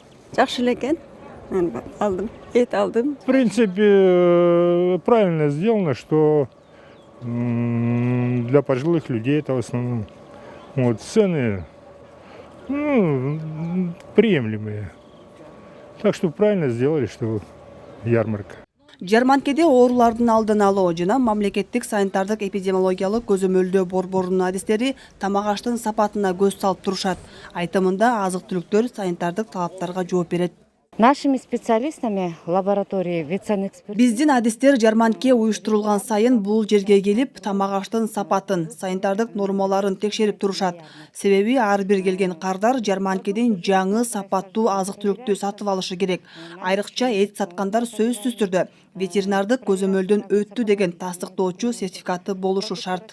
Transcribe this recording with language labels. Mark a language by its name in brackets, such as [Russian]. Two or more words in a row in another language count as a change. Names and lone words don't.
[Russian] В принципе, правильно сделано, что для пожилых людей это в основном. Вот, цены приемлемые. Так что правильно сделали, что ярмарка. [Kyrgyz] Жарманкеде оорулардын алдын алуу жана мамлекеттик санитардык эпидемиологиялык көзөмөлдөө борборунун адистери тамак аштын сапатына көз салып турушат. Айтымында азык-түлүктөр санитардык талаптарга жооп берет. [Russian] Нашими специалистами лаборатории ветсанэксперт. [Kyrgyz] Биздин адистер жарманке уюштурулган сайын бул жерге келип, тамак аштын сапатын, санитардык нормаларын текшерип турушат. Себеби ар бир келген кардар жарманкеден жаңы сапаттуу азык-түлүктү сатып алышы керек. Айрыкча эт саткандар сөзсүз түрдө ветеринардык көзөмөлдөн өттү деген тастыктоочу сертификаты болушу шарт.